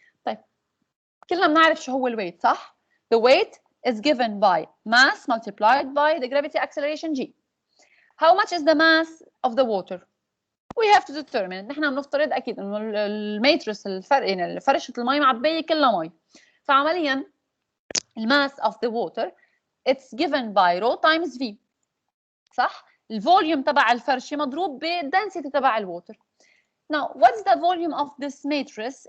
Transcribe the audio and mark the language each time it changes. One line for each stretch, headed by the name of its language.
Arabic: طيب كلنا بنعرف شو هو الويت صح؟
English: The weight is given by mass multiplied by the gravity acceleration g. How much is the mass of the water? We have to determine.
Arabic: نحن بنفترض أكيد إنه الماتريس يعني فرشة المي معبية كلها مي. فعمليا الماس
English: of the water it's given by rho times v.
Arabic: صح؟ الفوليوم تبع الفرشة مضروب بالدنسيتي تبع الووتر.
English: Now, what's the volume of this matrix?